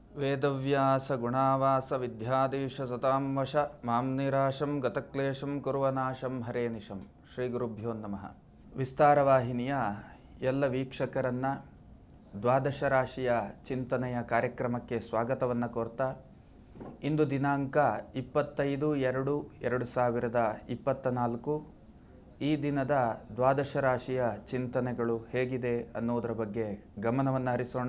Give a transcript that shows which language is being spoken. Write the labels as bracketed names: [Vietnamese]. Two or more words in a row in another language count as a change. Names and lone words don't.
[Sanskrit] वेदव्यासगुणावासविद्याधीशसतां वश मां निराशं गतक्लेशं ಕುರ್ವನಾಶಂ ಹರೇ ನಿಶಂ. ಶ್ರೀ ಗುರುಭ್ಯೋ ನಮಃ. [Kannada] ವಿಸ್ತಾರವಾಹಿನಿಯ ಎಲ್ಲ ವೀಕ್ಷಕರನ್ನು ದ್ವಾದಶ ರಾಶಿಯ ಚಿಂತನೆಯ ಕಾರ್ಯಕ್ರಮಕ್ಕೆ ಸ್ವಾಗತವನ್ನು ಕೋರ್ತಾ, ಇಂದು ದಿನಾಂಕ 25/2/2024. ಈ ದಿನದ ದ್ವಾದಶ ರಾಶಿಯ ಚಿಂತನೆಗಳು ಹೇಗಿದೆ ಅನ್ನೋದರ ಬಗ್ಗೆ ಗಮನವನ್ನು ಹರಿಸೋಣ.